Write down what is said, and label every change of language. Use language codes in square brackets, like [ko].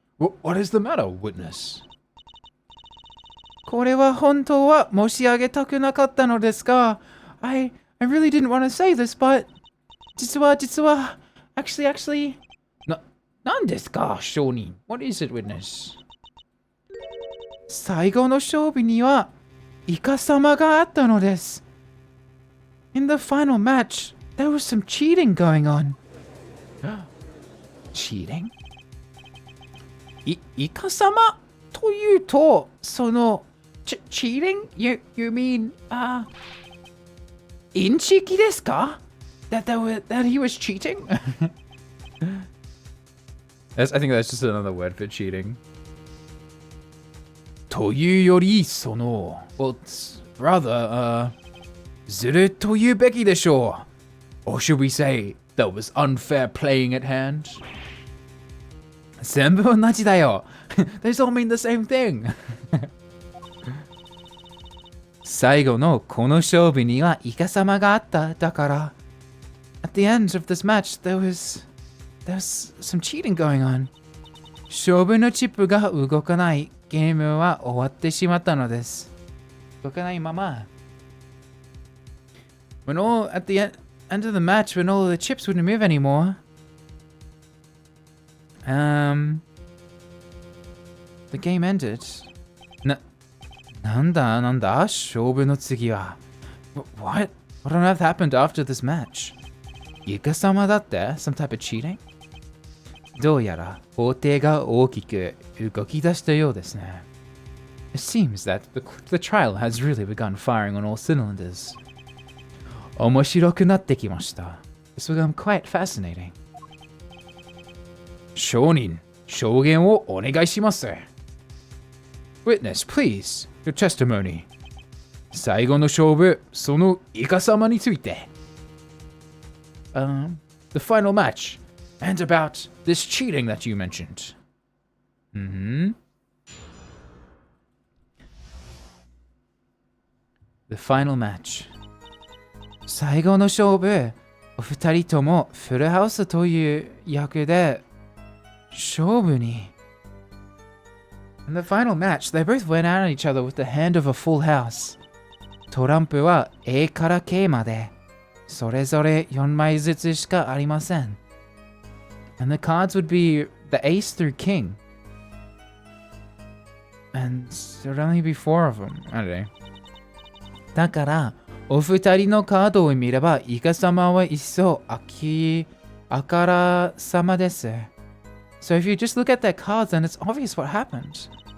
[en] What is the matter, witness? [ja] これは本当は申し上げたくなかったのですが、 [en] I really didn't want to say this, but [ja] 実は、 [en] actually, [ja] なんですか、証人。 [en] What is it, witness? [ja] 最後の勝負にはイカ様があったのです。 [en] In the final match, there was some cheating going on. Cheating? [ja] イカ様というと、その、cheating? [en] You mean, インチキですか? That he was cheating? I think that's just another word for cheating. [ja] というより、その、 [en] well, rather, [ja] ずると言うべきでしょう。 [en] Or should we say, that was unfair playing at hand? [ja] 全部同じだよ。 [en] Those all mean the same thing. [ja] 最後のこの勝負にはイカ様があった。 [en] だから、at the end of this match, there was some cheating going on. [ja] 勝負のチップが動かない。ゲームは終わってしまったのです。動かないまま。 [en] At the end of the match, when all the chips wouldn't move anymore, the game ended. [ja] なんだ勝負の次は。 [en] What on earth happened after this match? [ja] イカ様だって [en] Some type of cheating? [ja] どうやら法廷が大きく動き出したようですね。 [en] It seems that the trial has really begun firing on all cylinders. [ja] 面白くなってきました。 [en] This will become quite fascinating. [ja] 証人、証言をお願いします。 [en] Witness, please, your testimony. [ja] 最後の勝負、そのイカ様について。 [en] The final match, and about this cheating that you mentioned. The final match. [ja] 最後の勝負、お二人ともフルハウスという役で勝負に。 [en] In the final match, they both went at each other with the hand of a full house. [ja] トランプは A から K まで、それぞれ4枚ずつしかありません。 [en] And the cards would be the ace through king. And there'd only be 4 of them. I don't know. [ja] だから、お二人のカードを見れば、イカ様は一層あからさまです。 [en] So if you just look at their cards, then it's obvious what happened.